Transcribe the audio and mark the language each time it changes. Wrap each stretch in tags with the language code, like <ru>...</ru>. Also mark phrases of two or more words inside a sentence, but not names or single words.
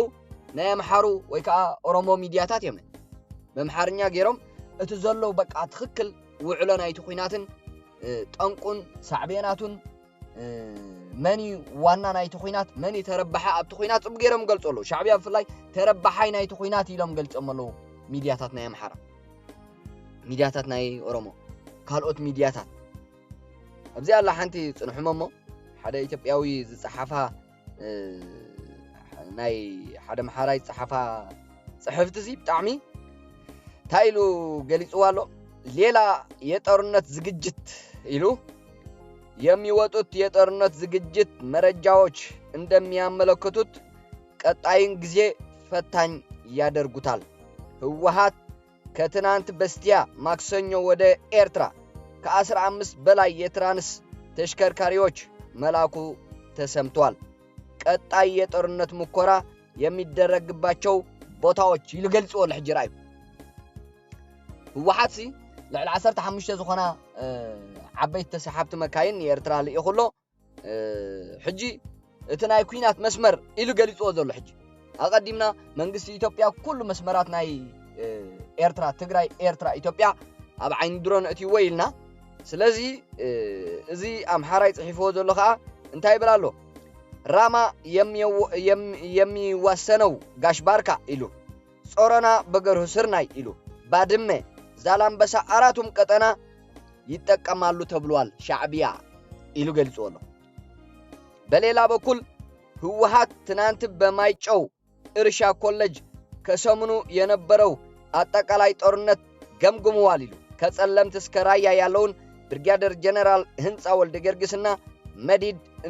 <ti>ናይ ኣምሓሩ ወይ ከዓ ኦሮሞ ሚድያታት እዮም በምሓርኛ ገይሮም እቲ ዘለው በቃ ትክክል ውዕሎ ናይቲ ኩናትን ጠንቁን ሳዕቤናቱን መኒ ዋና ናይቲ ኩናት መኒ ተረባሓ ኣብቲ ኩናት ጽብ ገይሮም ገልጽሉ ሻዕብያ ብፍላይ ተረባሓይ ናይቲ ኩናት ኢሎም ገልጾም ኣለዉ ሚድያታት ናይ ኣምሓራ ሚድያታት ናይ ኦሮሞ ካልኦት ሚድያታት ኣብዚ ኣላ ሓንቲ ጽንሑሞሞ ሓደ ኢትዮጵያዊ ዝጸሓፋ ናይ ሓደ ማሕራይ ጸሓፋ ጽሕፍቲ ብጣዕሚ ታይሉ ገሊጽዋ ኣሎ ሌላ</ti> <am>የጦርነት ዝግጅት ኢሉ የሚወጡት የጦርነት ዝግጅት መረጃዎች እንደሚያመለክቱት ቀጣይን ጊዜ ፈታኝ ያደርጉታል ህወሓት ከትናንት በስቲያ ማክሰኞ ወደ ኤርትራ ከ15 በላይ የትራንስ ተሽከርካሪዎች መላኩ ተሰምቷል ቀጣይ የጦርነት ሙከራ የሚደረግባቸው ቦታዎች</am> <ti>ይልገልጽዎ ለሕጅራዩ ህወሓት ልዕሊ 15 ዝኾና ዓበይቲ ተሰሓብቲ መካይን የኤርትራ ልኢኹሎ ሕጂ እቲ ናይ ኩናት መስመር ኢሉ ገሊጽዎ ዘሎ ሕጂ ኣቀዲምና መንግስቲ ኢትዮጵያ ኩሉ መስመራት ናይ ኤርትራ ትግራይ ኤርትራ ኢትዮጵያ ኣብ ዓይኒ ድሮን እትይዎ ኢልና ስለዚ እዚ ኣምሓራይ ጽሒፍዎ ዘሎ ከዓ እንታይ ይብል ኣሎ ራማ</ti> <am>የሚዋሰነው ጋሽባርካ ኢሉ ጾረና በገርሁ ስርናይ ኢሉ ባድመ ዛላምበሳ አራቱም ቀጠና ይጠቀማሉ ተብሏል ሻዕቢያ</am> <ti>ኢሉ ገልጾሎ።</ti> <am>በሌላ በኩል ህወሓት ትናንት በማይጨው እርሻ ኮሌጅ ከሰሞኑ የነበረው አጠቃላይ ጦርነት ገምግመዋል ይሉ ከጸለምት እስከ ራያ ያለውን ብርጋዴር ጀነራል ህንጻ ወልደ ጊዮርጊስና መዲድ</am>